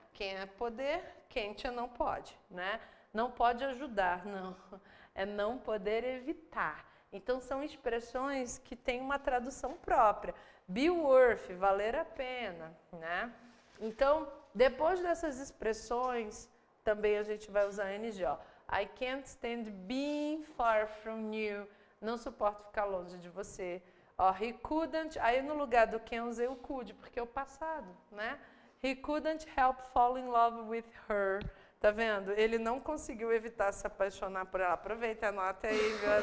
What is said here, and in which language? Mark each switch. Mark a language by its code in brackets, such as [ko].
[pt] Quem é poder, can't é não pode, né? Não pode ajudar, não. É não poder evitar. Então, são expressões que têm uma tradução própria. Be worth, valer a pena, né? Então, depois dessas expressões, também a gente vai usar ing, ó. [en] I can't stand being far from you. [pt] Não suporto ficar longe de você. Ó, [en] he couldn't, [pt] aí no lugar do can eu usei o could, porque é o passado, né? [en] He couldn't help fall in love with her. [pt] Tá vendo? Ele não conseguiu evitar se apaixonar por ela. Aproveita, anota aí,